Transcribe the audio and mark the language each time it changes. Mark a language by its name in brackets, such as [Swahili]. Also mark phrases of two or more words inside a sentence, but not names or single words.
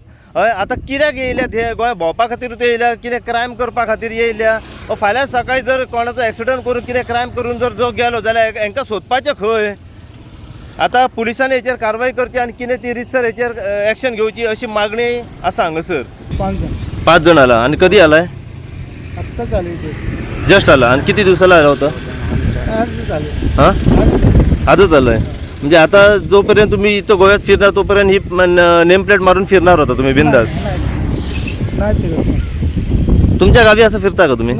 [Konkani] हय आतां कित्याक येयल्यात हे गोंया भोंवपा खातीर येयल्या, कितें क्रायम करपा खातीर येयल्या, फाल्यां सकाळीं जर कोणाचो एक्सिडंट करून कितें क्रायम करून जर जो गेलो जाल्यार हांकां सोदपाचें खंय। आता पुलिसांनी हेचेर कारवाई करची आनी कितें ती रितसर हेचेर एक्शन घेवची अशी मागणी आसा हांगासर। [Marathi] 5 जण आला आणि कधी आलाय? आत्ताच आले जस्ट आला आणि किती दिवसाला आला होता? हां आजच आलाय म्हणजे आता जोपर्यंत तुम्ही इथं गोव्यात फिरणार तोपर्यंत ही नेम प्लेट मारून फिरणार होता तुम्ही बिंदास? तुमच्या गावी असं फिरता का तुम्ही?